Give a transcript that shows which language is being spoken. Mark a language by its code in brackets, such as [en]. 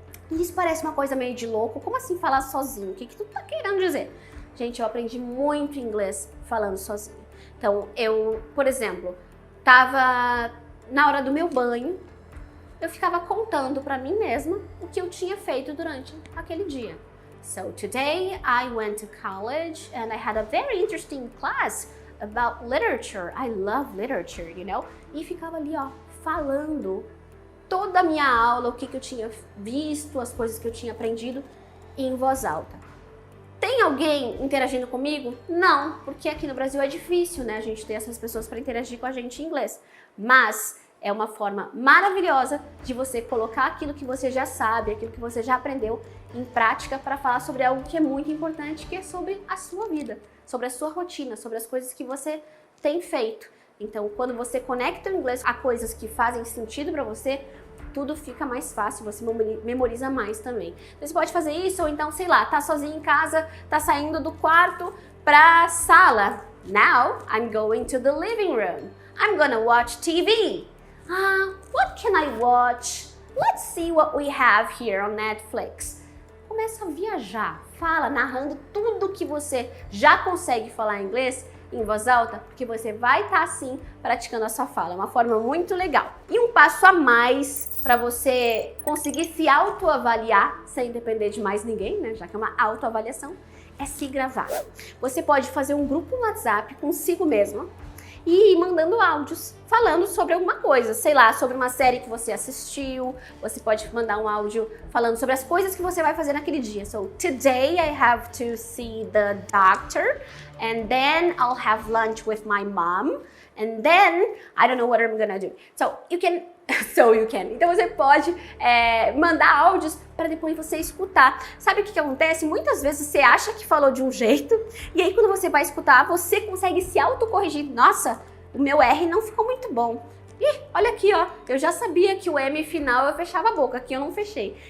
[pt] E isso parece uma coisa meio de louco. Como assim falar sozinho? O que tu tá querendo dizer? Gente, eu aprendi muito inglês falando sozinho. Então, eu, por exemplo, tava na hora do meu banho, eu ficava contando para mim mesma o que eu tinha feito durante aquele dia. [en] So today I went to college and I had a very interesting class about literature. I love literature, you know? [pt] E ficava ali, ó, falando toda a minha aula, o que eu tinha visto, as coisas que eu tinha aprendido em voz alta. Tem alguém interagindo comigo? Não, porque aqui no Brasil é difícil, né? A gente ter essas pessoas para interagir com a gente em inglês. Mas é uma forma maravilhosa de você colocar aquilo que você já sabe, aquilo que você já aprendeu em prática para falar sobre algo que é muito importante, que é sobre a sua vida, sobre a sua rotina, sobre as coisas que você tem feito. Então, quando você conecta o inglês a coisas que fazem sentido para você, tudo fica mais fácil, você memoriza mais também. Você pode fazer isso, ou então, sei lá, tá sozinho em casa, tá saindo do quarto pra sala. [en] Now, I'm going to the living room. I'm gonna watch TV. What can I watch? Let's see what we have here on Netflix. [pt] Começa a viajar, fala, narrando tudo que você já consegue falar em inglês em voz alta, porque você vai estar assim praticando a sua fala. É uma forma muito legal. E um passo a mais para você conseguir se autoavaliar sem depender de mais ninguém, né? Já que é uma autoavaliação, é se gravar. Você pode fazer um grupo no WhatsApp consigo mesma e ir mandando áudios falando sobre alguma coisa, sei lá, sobre uma série que você assistiu. Você pode mandar um áudio falando sobre as coisas que você vai fazer naquele dia. [en] So, today I have to see the doctor, and then I'll have lunch with my mom, and then I don't know what I'm gonna do. So you can. [pt] Então você pode mandar áudios para depois você escutar. Sabe o que acontece? Muitas vezes você acha que falou de um jeito, e aí quando você vai escutar, você consegue se autocorrigir. Nossa, o meu R não ficou muito bom. Ih, olha aqui, ó, eu já sabia que o M final eu fechava a boca, aqui eu não fechei.